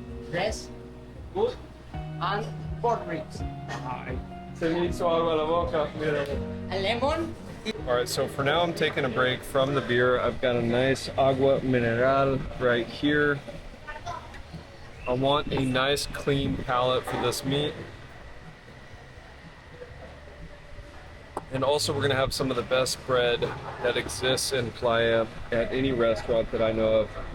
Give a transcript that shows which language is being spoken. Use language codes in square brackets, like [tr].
[en] breast, good, and pork ribs. [es] Ay, se me hizo agua la boca. Mira. [en] A lemon. All right, so for now I'm taking a break from the beer. I've got a nice [es] agua mineral [en] right here. I want a nice clean palate for this meat. And also we're gonna have some of the best bread that exists in Playa at any restaurant that I know of.